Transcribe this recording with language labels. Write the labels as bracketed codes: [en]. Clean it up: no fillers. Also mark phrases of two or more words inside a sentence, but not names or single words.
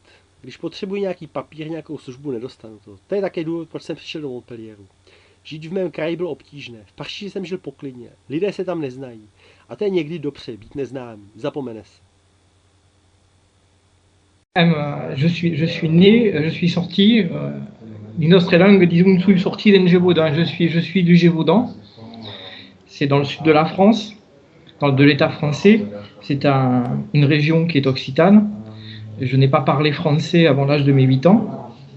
[cs] Když potřebuji nějaký papír, nějakou službu, nedostanu to. To je také důvod, proč jsem přišel do Montpellieru. Žít v mém kraji bylo obtížné. V Paříži jsem žil poklidně. Lidé se tam neznají. A to je někdy dobře, být neznámý. Zapomene se. [fr] Je suis né, je suis sorti d'une autre langue, disons, je suis sorti d'un Gévaudan. Je suis du Gévaudan. C'est dans le sud de la France, de l'État français. C'est une région qui est occitane. Je n'ai pas parlé français avant l'âge de mes 8 ans.